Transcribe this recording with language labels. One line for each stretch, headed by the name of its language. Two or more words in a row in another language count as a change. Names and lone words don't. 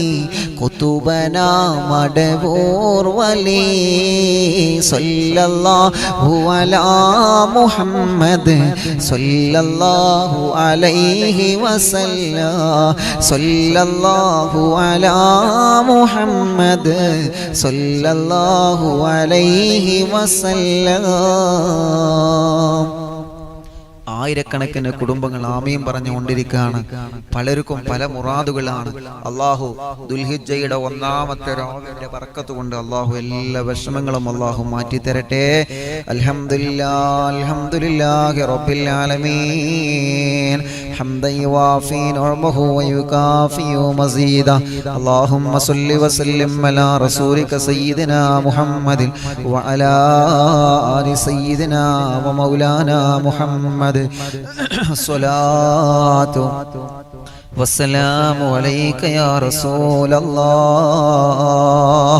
Arabic: كتبنا مدبور ولي صلى الله على محمد صلى الله عليه وسلم صلى الله على محمد صلى الله عليه وسلم
Malayalam: ആയിരക്കണക്കിന് കുടുംബങ്ങൾ ആമീൻ പറഞ്ഞുകൊണ്ടിരിക്കുകയാണ്. പലർക്കും പല മുറാദുകളാണ്. അള്ളാഹു ദുൽഹിജ്ജയുടെ ഒന്നാമത്തെ രാവിന്റെ ബർക്കത്ത് കൊണ്ട് അള്ളാഹു എല്ലാ വിഷമങ്ങളും അള്ളാഹു മാറ്റി തരട്ടെ.
Arabic: الحمد لله الحمد لله رب العالمين حمدا يوافي نعمه ويكافئ مزيده اللهم صل وسلم على رسولك سيدنا محمد وعلى آل سيدنا ومولانا محمد الصلاة والسلام عليك يا رسول الله.